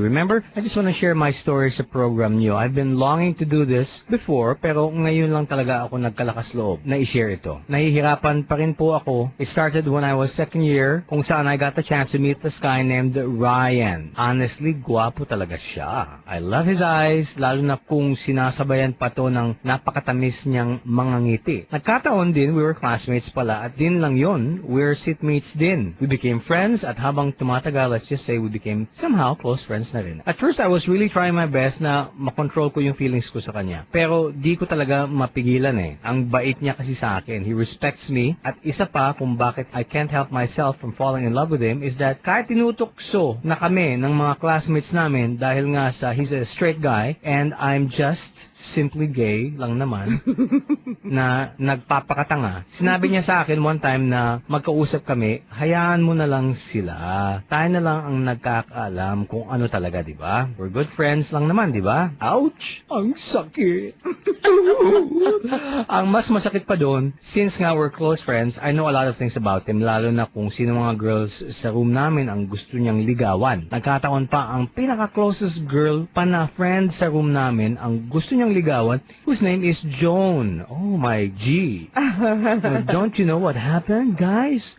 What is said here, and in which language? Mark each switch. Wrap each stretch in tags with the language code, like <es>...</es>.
<en>Remember, I just want to share my story</en> <tl>sa program niyo.</tl> <en>I've been longing to do this before,</en> <tl>pero ngayon lang talaga ako nagkalakas loob na i-share ito. Nahihirapan pa rin po ako.</tl> <en>It started when I was second year,</en> <tl>kung saan</tl> <en>I got the chance to meet this guy named Ryan.</en> <tl>Honestly, guwapo talaga siya.</tl> <en>I love his eyes,</en> <tl>lalo na kung sinasabayan pa to ng napakatamis niyang mga ngiti. Nagkataon din,</tl> <en>we were classmates</en> <tl>pala, at din lang yon,</tl> <en>we're seatmates</en> <tl>din.</tl> <en>We became friends,</en> <tl>at habang tumatagal,</tl> <en>let's just say we became somehow close friends</en> <tl>na rin.</tl> <en>At first, I was really trying my best</en> <tl>na makontrol ko yung feelings ko sa kanya. Pero di ko talaga mapigilan eh. Ang bait niya kasi sa akin.</tl> <en>He respects me.</en> <tl>At isa pa kung bakit</tl> <en>I can't help myself from falling in love with him is that</en> <tl>kahit tinutokso na kami ng mga classmates namin dahil nga sa</tl> <en>he's a straight guy and I'm just simply gay</en> <tl>lang naman na nagpapakatanga. Sinabi niya sa akin</tl> <en>one time</en> <tl>na magkausap kami, hayaan mo na lang sila. Tayo na lang ang nagkakaalam kung ano talaga, di ba?</tl> <en>We're good friends</en> <tl>lang naman, di ba? Ouch! Ang sakit! Ang mas masakit pa doon, since nga</tl> <en>we're close friends, I know a lot of things about him,</en> <tl>lalo na kung sino mga girls sa room namin ang gusto niyang ligawan. Nagkataon pa ang pinaka-closest girl pa na friend sa room namin ang gusto niyang ligawan,</tl> <en>whose name is Joan. Oh my G. Don't you know what happened, guys?</en>